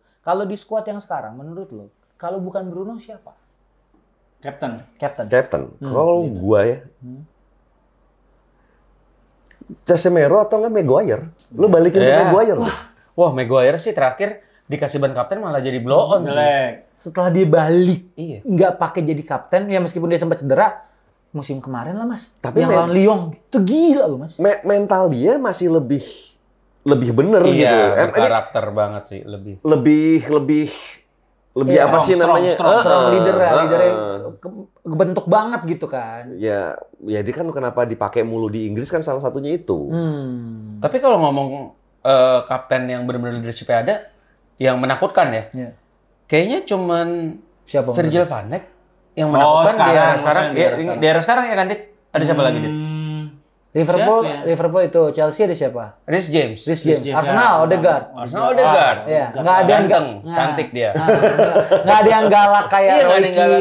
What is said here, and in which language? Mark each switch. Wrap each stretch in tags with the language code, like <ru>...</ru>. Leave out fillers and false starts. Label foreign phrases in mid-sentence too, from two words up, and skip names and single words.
<id>Kalau di squad yang sekarang, menurut lo, kalau bukan Bruno siapa? Captain. Captain. Kalau gua ya, Casemiro atau enggak Maguire? Lu balikin ke Ya. Maguire. Wah, Maguire sih terakhir dikasih ban kapten malah jadi</id> <en>blow on</en> <id>sih. Jelek. Setelah dia balik, Iya. nggak pakai jadi kapten, ya meskipun dia sempat cedera, musim kemarin lah Mas. Tapi yang lawan Lyon, itu gila loh Mas. Mental dia masih lebih bener gitu. Iya, berkarakter banget sih lebih. Lebih Iya, apa sih strong, namanya?</id> <en>Strong leader</en> <id>ya, leadernya Heeh. kebentuk banget gitu kan. Ya dia kan kenapa dipakai mulu di Inggris kan salah satunya itu. Tapi kalau ngomong kapten yang benar-benar leadership ada, yang menakutkan ya, Iya. kayaknya cuman Siapa? Virgil van Dijk yang menakutkan di era sekarang. Di era sekarang ya kan, Dit? Ada siapa lagi, Dit? Liverpool, Siapa ya? Liverpool itu, Chelsea ada siapa? Reece James. Reece James. James, Arsenal, ya. Odegaard. Arsenal Odegaard. Iya, nggak ada yang Ganteng, nah. cantik dia. Nggak ada yang galak kayak Iya, nggak Roy ada yang galak.</id>